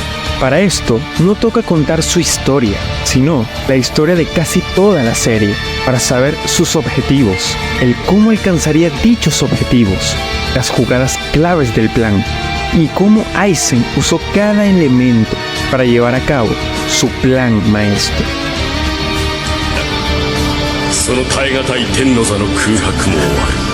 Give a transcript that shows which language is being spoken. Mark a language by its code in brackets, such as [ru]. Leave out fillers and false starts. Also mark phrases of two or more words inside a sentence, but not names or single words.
[es] Para esto, no toca contar su historia, sino la historia de casi toda la serie, para saber sus objetivos, el cómo alcanzaría dichos objetivos, las jugadas claves del plan, y cómo Aizen usó cada elemento para llevar a cabo su plan maestro. [ja] その耐え難い天の座の空白も終わる。